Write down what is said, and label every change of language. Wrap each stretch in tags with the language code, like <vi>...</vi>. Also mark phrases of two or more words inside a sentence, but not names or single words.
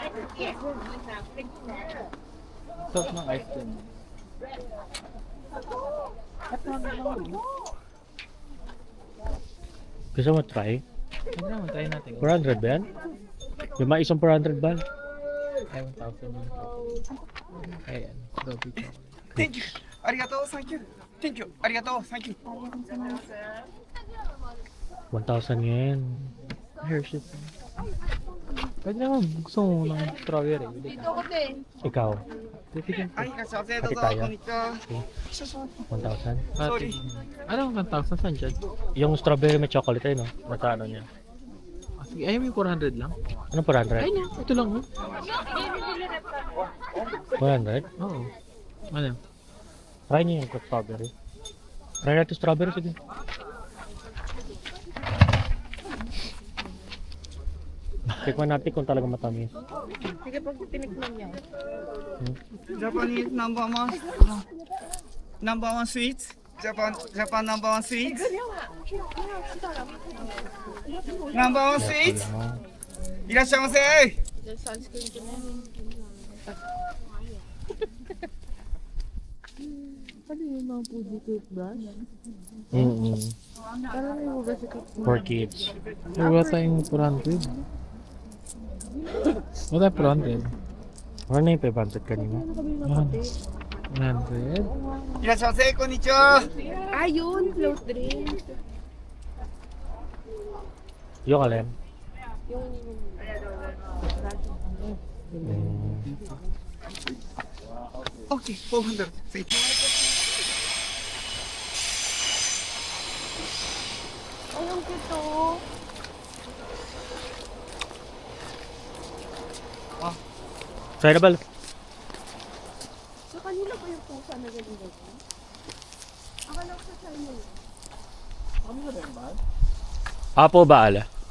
<tl>Sarap ng ice cream. Gusto mo try? Ano naman, try natin. 400 ba yan? Yung mga isang 400 ba? Ay, 1,000 yun. Ayan,</tl> <en>Dobby chocolate. Thank you. Arigato, thank you. Thank you. Arigato, thank you. 1,000 yen. Hershey's.</en> <tl>Pwede naman, gusto mo ng strawberry. Ikaw, Titigyan ko.</tl> <ja>はい、いらっしゃいませ。どうぞ、開けたよこんにちは。 1,000.</ja> <en>Sorry.</en> <tl>Ano ang 1,000? Saan dyan? Yung strawberry may chocolate ay no? Nasa ano niya? Ah, sige, ayaw mo yung 400 lang? Ano 400? Ay na, ito lang oh. 400? Oo. Ano? Try niyo yung strawberry. Try natin strawberry, sige. Tikman natin kung talaga matamis. Sige, pag tinikman niya.</tl> <en>Japanese number one sweets. Japan number one sweets. Number one sweets.</en> <ja>いらっしゃいませ。</ja> <tl>Ano yung mga Fuji toothbrush? Parang may hugas sa toothbrush.</tl> <en>For kids.</en> <tl>Ay, wala tayong 400. Wala tayong 400. Ano na yung 500 kanina? 100? いらっしゃいませ。こんにちは。 Ayun,</tl> <en>float drink.</en> <tl>Yung alin? Yung</tl> <en>Okay, 400. Thank you.</en> <tl>Ay, ang kito.</tl> <en>Tryable.</en> <tl>Sa kanila ba yung pusa na ganun-ganun? Akala ko sa China yun. Apo ba ala?</tl>